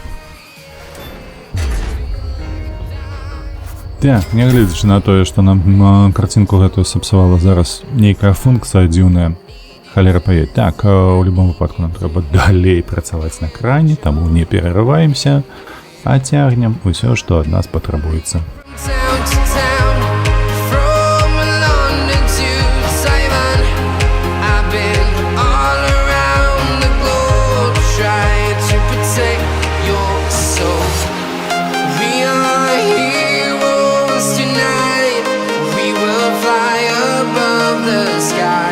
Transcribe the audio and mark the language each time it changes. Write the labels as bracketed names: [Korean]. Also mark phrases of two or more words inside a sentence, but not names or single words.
[Belarusian] Так, нягледзячы на тое, што нам карцінку гэтую сапсавала зараз нейкая функцыя дзіўная. Халера паедь. Так, у любом выпадку нам трэба далей працаваць на кране, таму не перарываемся, а цягнем усё, што ад нас патрабуецца. [English] Town to town, from London to Taiwan, I've been all around the globe trying to protect your soul. We are heroes tonight, we will fly above the sky.